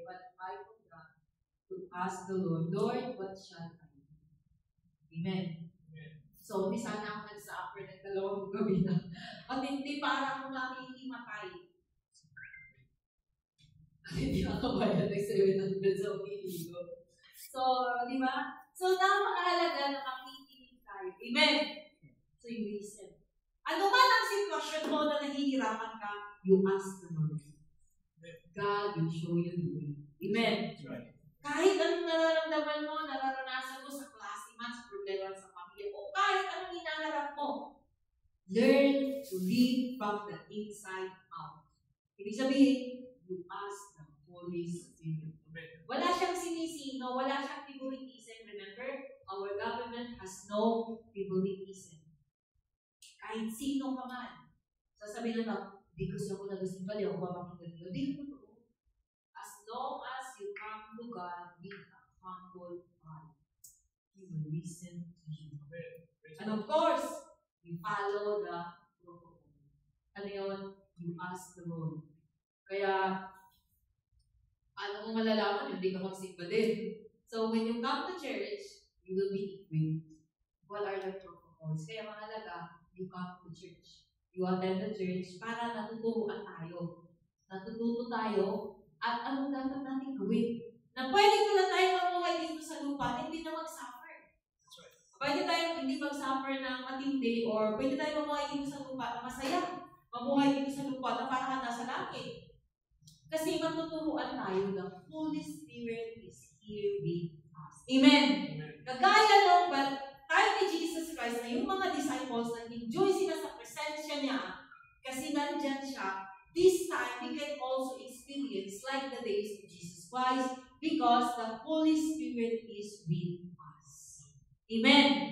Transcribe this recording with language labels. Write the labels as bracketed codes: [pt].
[en] But I forgot to ask the Lord, Lord, what shall I do? Amen. [tl] So, hindi sana ako nag-suffer ng dalawang gabi na. At hindi para akong makikimatay. Hindi ako bayad ng 700 sa umiligo. So, di ba? So, napakahalaga na makikinig tayo. Amen. So, [en] you listen. [tl] Ano man ang sitwasyon mo na nahihirapan ka, [en] you ask the Lord. God will show you the way. [tl] Amen. Right. Kahit anong nararamdaman mo, nararanasan mo sa klase man, sa problema sa pamilya, o kahit anong hinaharap mo, [en] learn to live from the inside out. [tl] Ibig sabihin, [en] you ask the Holy Spirit. Amen. [tl] Wala siyang sinisino, wala siyang favoritism. [en] Remember, our government has no favoritism. [tl] Kahit sino ka man, sasabihin na, di kasi ako nag-asimbali, ako mapakinggan nila. Di ko totoo. [en] As long as you come to God with a humble heart, He will listen to you. And of course, you follow the protocol. [tl] Ano yun? [en] You ask the Lord. [tl] Kaya, ano mo malalaman, hindi ka magsimba din. [en] So, when you come to church, you will be equipped. What are the protocols? [tl] Kaya mahalaga, [en] you come to church. You attend the church [tl] para natuturuan tayo. Natututo tayo at anong dapat natin gawin. Na pwede ko na tayo mamuhay dito sa lupa, hindi na mag-suffer. [en] That's right. [tl] Pwede tayo hindi mag-suffer ng matindi or pwede tayo mamuhay dito sa lupa na masaya. Mamuhay dito sa lupa na parang nasa langit. Kasi matuturuan tayo, [en] the Holy Spirit is here with us. Amen. [tl] Kagaya nung time ni Jesus Christ na yung mga disciples nag-enjoy sila sa presensya niya kasi nandyan siya, [en] this time we can also experience like the days of Jesus Christ because the Holy Spirit is with us. Amen.